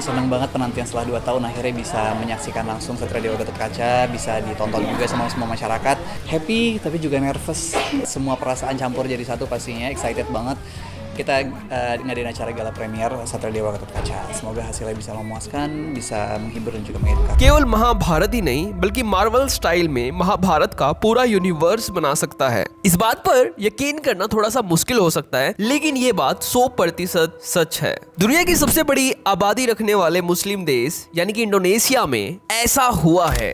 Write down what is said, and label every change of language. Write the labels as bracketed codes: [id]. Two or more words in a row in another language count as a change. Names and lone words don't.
[id] Senang banget penantian setelah 2 tahun akhirnya bisa menyaksikan langsung Satria Dewa Gatotkaca, bisa ditonton juga sama semua masyarakat. Happy tapi juga nervous. Semua perasaan campur jadi satu pastinya. Excited banget. Kita ngadain acara [en] gala premier [id] Satria Dewa Gatotkaca. Semoga hasilnya bisa memuaskan, bisa menghibur dan juga mengedukasi. [hi] केवल महाभारत ही नहीं बल्कि मार्वल स्टाइल में महाभारत का पूरा यूनिवर्स बना सकता है। इस बात पर यकीन करना थोड़ा सा मुश्किल हो सकता है, लेकिन ये बात 100% सच है। दुनिया की सबसे बड़ी आबादी रखने वाले मुस्लिम देश यानी कि इंडोनेशिया में ऐसा हुआ है।